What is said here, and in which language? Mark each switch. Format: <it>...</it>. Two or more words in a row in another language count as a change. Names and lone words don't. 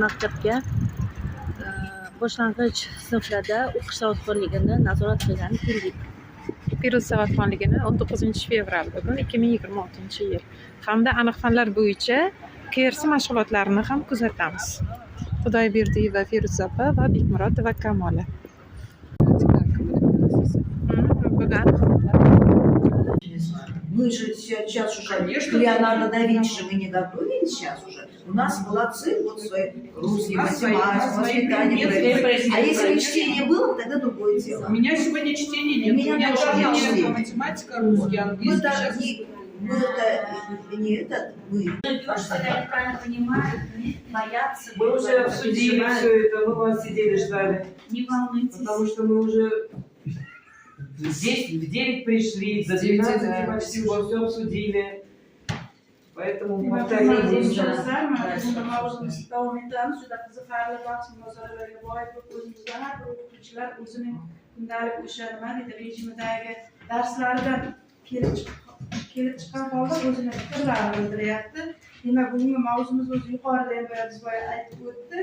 <uz>maktabga boshlang'ich sinflarda o'qish savodxonligini nazorat qilgani keldik. Piruz savodxonligini 19-fevral bugun 2026-yil hamda aniq fanlar bo'yicha KRS mashg'ulotlarini ham kuzatamiz. Xudoyberdiyeva Feruza opa va Bekmurodova Kamola.</uz> <ru>Мы же сейчас уже к Леонардо да Винчи мы не готовили сейчас уже. У нас молодцы, вот свои русские, математику, воспитание. А если бы чтение было, тогда другое дело. У меня сегодня чтения нет. У меня тоже нет чтения. Математика, русский, английский. Мы. Правильно понимают, боятся. Мы уже обсудили все это, мы вас сидели ждали. Не волнуйтесь. Потому что мы уже здесь в 9 пришли, за 12 почти все обсудили. Поэтому повторили.</ru> <uz>kelib chiqqan holda o'zini fikrlarini bildiryapti. Demak, bugungi mavzumiz o'zi yuqorida ham biz boya aytib o'tdi.</uz>